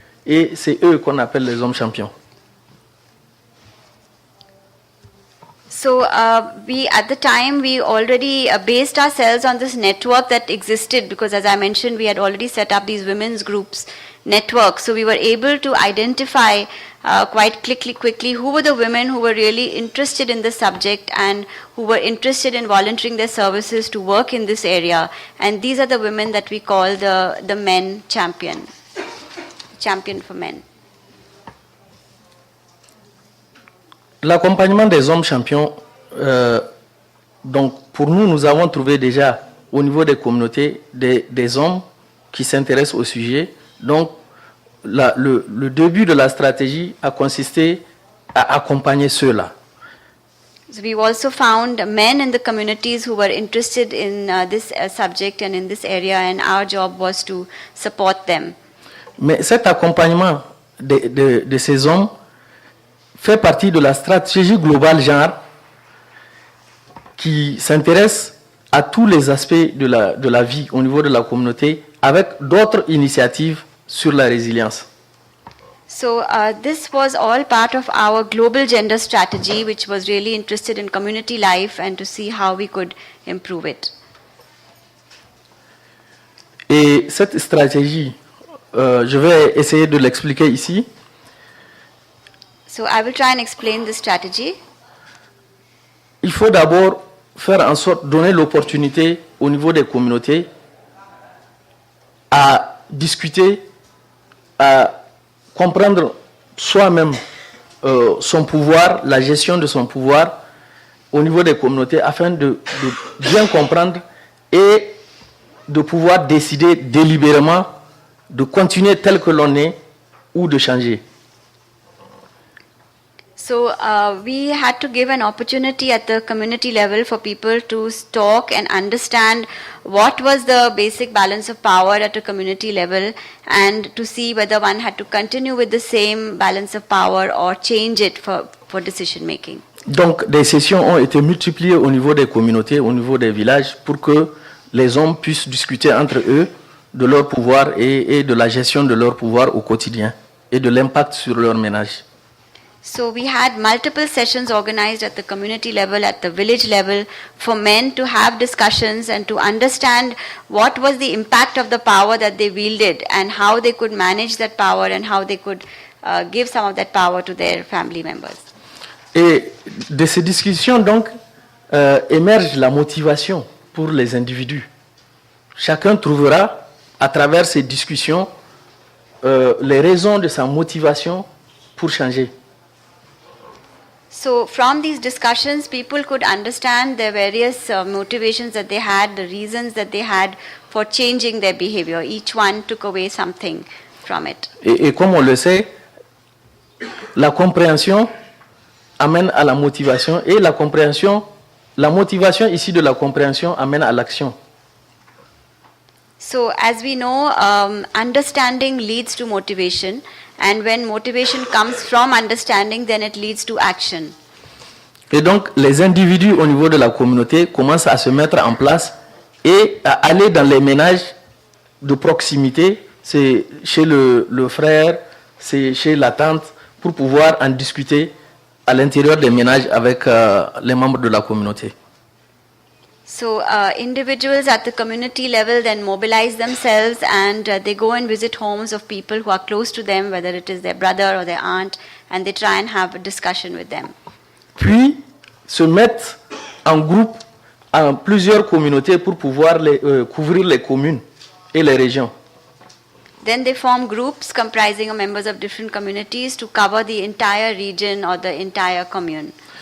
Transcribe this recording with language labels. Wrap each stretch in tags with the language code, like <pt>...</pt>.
<fr>Et c'est eux qu'on appelle les hommes champions.</fr> <en>So we, at the time, we already based ourselves on this network that existed because, as I mentioned, we had already set up these women's groups network. So we were able to identify quite quickly who were the women who were really interested in the subject and who were interested in volunteering their services to work in this area. And these are the women that we call the men champion for men.</en> <fr>L'accompagnement des hommes champions, donc pour nous, nous avons trouvé déjà au niveau des communautés des hommes qui s'intéressent au sujet. Donc le début de la stratégie a consisté à accompagner ceux-là.</fr> <en>So we've also found men in the communities who were interested in this subject and in this area, and our job was to support them.</en> <fr>Mais cet accompagnement de ces hommes fait partie de la stratégie globale genre qui s'intéresse à tous les aspects de la vie au niveau de la communauté avec d'autres initiatives sur la résilience.</fr> <en>So this was all part of our global gender strategy, which was really interested in community life and to see how we could improve it.</en> <fr>Et cette stratégie, je vais essayer de l'expliquer ici.</fr> <en>So I will try and explain this strategy.</en> <fr>Il faut d'abord faire en sorte de donner l'opportunité au niveau des communautés à discuter, à comprendre soi-même son pouvoir, la gestion de son pouvoir au niveau des communautés afin de bien comprendre et de pouvoir décider délibérément de continuer tel que l'on est ou de changer.</fr> <en>So we had to give an opportunity at the community level for people to talk and understand what was the basic balance of power at a community level and to see whether one had to continue with the same balance of power or change it for decision making.</en> <fr>Donc des sessions ont été multipliées au niveau des communautés, au niveau des villages pour que les hommes puissent discuter entre eux de leur pouvoir et de la gestion de leur pouvoir au quotidien et de l'impact sur leur ménage.</fr> <en>So we had multiple sessions organized at the community level, at the village level, for men to have discussions and to understand what was the impact of the power that they wielded and how they could manage that power and how they could give some of that power to their family members.</en> <fr>Et de ces discussions, donc, émerge la motivation pour les individus. Chacun trouvera, à travers ces discussions, les raisons de sa motivation pour changer.</fr> <en>So from these discussions, people could understand the various motivations that they had, the reasons that they had for changing their behavior. Each one took away something from it.</en> <fr>Et comme on le sait, la compréhension amène à la motivation et la motivation ici de la compréhension amène à l'action.</fr> <en>So as we know, understanding leads to motivation, and when motivation comes from understanding, then it leads to action.</en> <fr>Et donc les individus au niveau de la communauté commencent à se mettre en place et à aller dans les ménages de proximité, c'est chez le frère, c'est chez la tante, pour pouvoir en discuter à l'intérieur des ménages avec les membres de la communauté.</fr> <en>So individuals at the community level then mobilize themselves and they go and visit homes of people who are close to them, whether it is their brother or their aunt, and they try and have a discussion with them.</en> <fr>Puis se mettent en groupe en plusieurs communautés pour pouvoir couvrir les communes et les régions.</fr> <en>Then they form groups comprising of members of different communities to cover the entire region or the entire commune.</en>